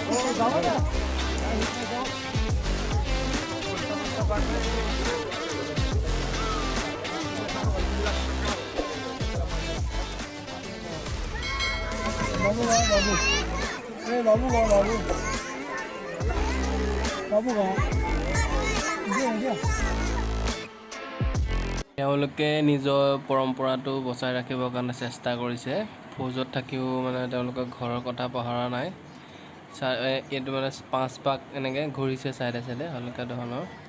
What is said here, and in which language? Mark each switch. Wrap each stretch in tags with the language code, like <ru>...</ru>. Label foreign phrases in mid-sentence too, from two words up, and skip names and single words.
<hi>बाबू का बाबू ए बाबू का बाबू बाबू का</hi> <as>তেওঁলোকে নিজৰ পৰম্পৰাটো বচাই ৰাখিবৰ কাৰণে চেষ্টা কৰিছে। ফৌজত থাকিও মানে তেওঁলোকৰ ঘৰৰ কথা পাহৰা নাই। এইটো মানে 5 পাক এনেকৈ ঘূৰিছে</as> <en>side side</en> <as>হোলিকা দহনৰ।</as>